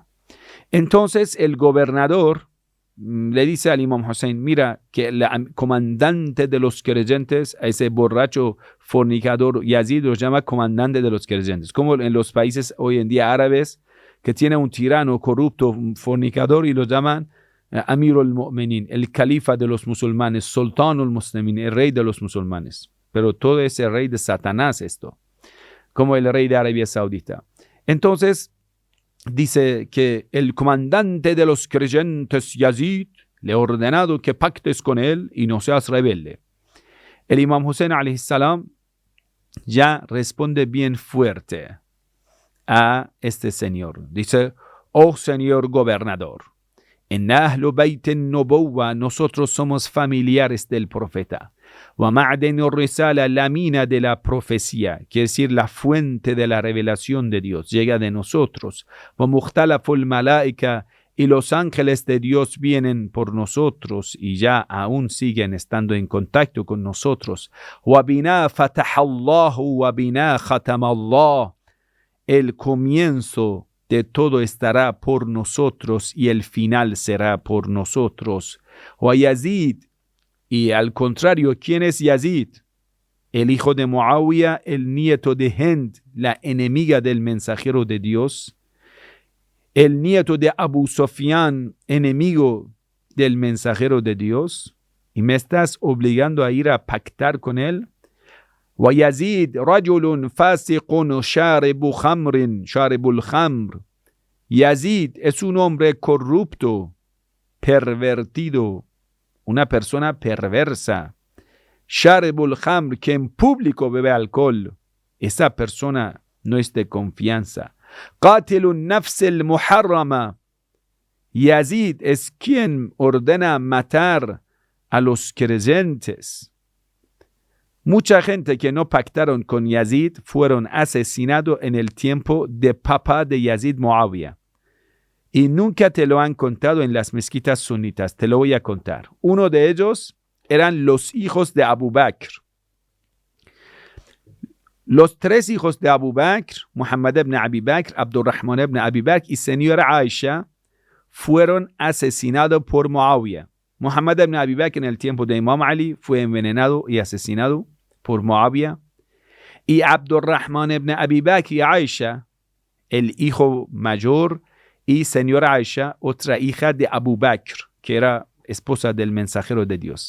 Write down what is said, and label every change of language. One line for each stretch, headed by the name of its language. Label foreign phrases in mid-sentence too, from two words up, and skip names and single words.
Spanish: Entonces el gobernador le dice al Imam Hussein, mira que el comandante de los creyentes, a ese borracho fornicador Yazid lo llama comandante de los creyentes, como en los países hoy en día árabes que tiene un tirano corrupto, un fornicador, y lo llaman
Arabic: أمير المؤمنين,
Spanish: el califa de los musulmanes,
Arabic: سلطان المسلمين,
Spanish: el rey de los musulmanes. Pero todo es el rey de Satanás esto, como el rey de Arabia Saudita. Entonces dice que el comandante de los creyentes Yazid le ha ordenado que pactes con él y no seas rebelde. El Imam Hussein
Arabic: عليه السلام
Spanish: ya responde bien fuerte a este señor. Dice, oh señor gobernador, en
Arabic: أهل بيت النبوة
Spanish: nosotros somos familiares del profeta.
Arabic: ومعدن الرسالة,
Spanish: la mina de la profecía, quiere decir la fuente de la revelación de Dios, llega de nosotros.
Arabic: ومختلف الملائكة,
Spanish: y los ángeles de Dios vienen por nosotros y ya aún siguen estando en contacto con nosotros.
Arabic: وبنا فتح الله وبنا ختم الله,
Spanish: el comienzo de todo estará por nosotros y el final será por nosotros.
Arabic: ويزيد,
Spanish: y al contrario, ¿quién es Yazid? El hijo de Muawiyah, el nieto de Hind, la enemiga del mensajero de Dios. El nieto de Abu Sufyan, enemigo del mensajero de Dios. ¿Y me estás obligando a ir a pactar con él?
Arabic: ويزيد رجل فاسق شارب الخمر.
Spanish: Yazid es un hombre corrupto, pervertido, una persona perversa.
Arabic: شارب الخمر,
Spanish: que en público bebe alcohol, esa persona no es de confianza.
Arabic: قاتل النفس المحرمة.
Spanish: Yazid es quien ordena matar a los creyentes. Mucha gente que no pactaron con Yazid fueron asesinados en el tiempo de papá de Yazid, Muawiyah. Y nunca te lo han contado en las mezquitas sunitas. Te lo voy a contar. Uno de ellos eran los hijos de Abu Bakr. Los tres hijos de Abu Bakr, Muhammad ibn Abi Bakr, Abdurrahman ibn Abi Bakr y señora Aisha, fueron asesinados por Muawiyah. Muhammad ibn Abi Bakr en el tiempo de Imam Ali fue envenenado y asesinado por Muawiyah. Y Abdurrahman ibn Abi Bakr y Aisha, el hijo mayor, y señora Aisha, otra hija de Abu Bakr, que era esposa del mensajero de Dios.